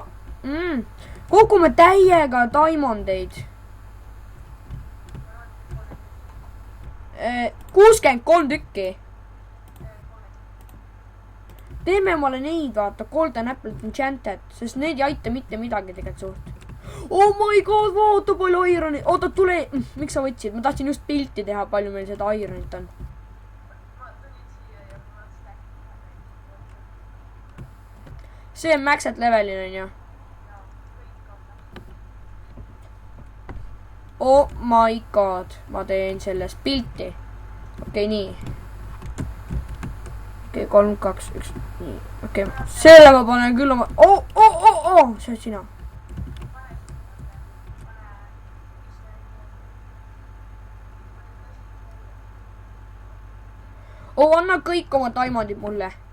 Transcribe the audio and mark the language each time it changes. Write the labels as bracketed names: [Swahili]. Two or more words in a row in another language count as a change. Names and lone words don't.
[Estonian] Kogume täiega diamondeid. 63 tükki. Teeme omale neid, vaata, [English] golden apple enchanted, [Estonian] sest need ei aita mitte midagi tegelikult suht. [English] Oh my god, [Estonian] vaata palju Ironit. Oota, tule. Miks sa võtsid? Ma tahtsin just pilti teha, palju meil seda Ironit on. See on maxed levelin, on ju. [English] Oh my god, [Estonian] ma teen sellest pilti. Okei, nii. Okei, 3, 2, 1. Nii, okei. Selle ma panen küll oma... See on sina. Anna kõik oma diamondid mulle.